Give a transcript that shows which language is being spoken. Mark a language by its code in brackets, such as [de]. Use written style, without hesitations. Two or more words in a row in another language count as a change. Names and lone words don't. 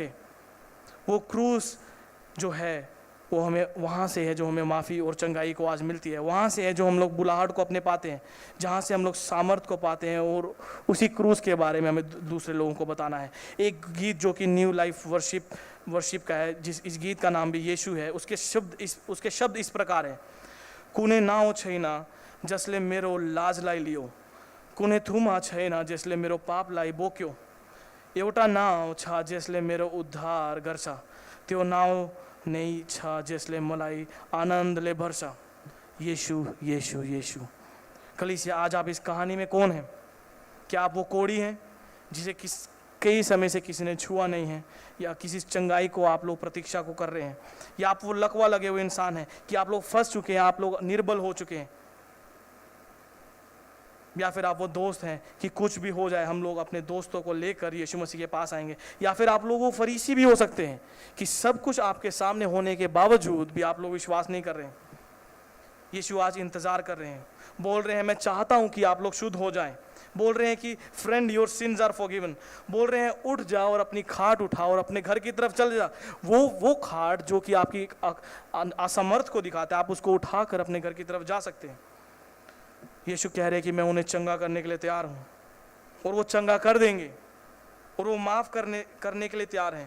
[hi] वो क्रूस जो है वो हमें वहाँ से है जो हमें माफ़ी और चंगाई को आज मिलती है, वहाँ से है जो हम लोग बुलाहट को अपने पाते हैं, जहाँ से हम लोग सामर्थ को पाते हैं, और उसी क्रूस के बारे में हमें दूसरे लोगों को बताना है। एक गीत जो कि न्यू लाइफ वर्शिप का है, इस गीत का नाम भी यीशु है, उसके शब्द इस प्रकार है। [ne] कुने नाओ छैना जसले मेरो लाज लाई लियो, कुने थुमा छैना जसले मेरो पाप लाई बोक्यो, एउटा नाउँ छ जसले मेरो उद्धार गर्छ, त्यो नाउँ नहीं छा जसले मलाई आनंदले भर्छ। [hi] यीशु यीशु यीशु। कलीसिया, आज आप इस कहानी में कौन है? क्या आप वो कोड़ी हैं जिसे कई समय से किसी ने छुआ नहीं है, या किसी चंगाई को आप लोग प्रतीक्षा को कर रहे हैं, या आप वो लकवा लगे हुए इंसान हैं कि आप लोग फंस चुके हैं, आप लोग निर्बल हो चुके हैं, या फिर आप वो दोस्त हैं कि कुछ भी हो जाए हम लोग अपने दोस्तों को लेकर यीशु मसीह के पास आएंगे, या फिर आप लोग वो फरीसी भी हो सकते हैं कि सब कुछ आपके सामने होने के बावजूद भी आप लोग विश्वास नहीं कर रहे हैं। यीशु आज इंतज़ार कर रहे हैं, बोल रहे हैं मैं चाहता हूं कि आप लोग शुद्ध हो जाएं, बोल रहे हैं कि [en] friend your sins are forgiven, [hi] बोल रहे हैं उठ जाओ और अपनी खाट उठाओ और अपने घर की तरफ चल जा। वो खाट जो कि आपकी असमर्थ को दिखाता है, आप उसको उठाकर अपने घर की तरफ जा सकते हैं। यीशु कह रहे हैं कि मैं उन्हें चंगा करने के लिए तैयार हूँ, और वो चंगा कर देंगे, और वो माफ़ करने के लिए तैयार हैं।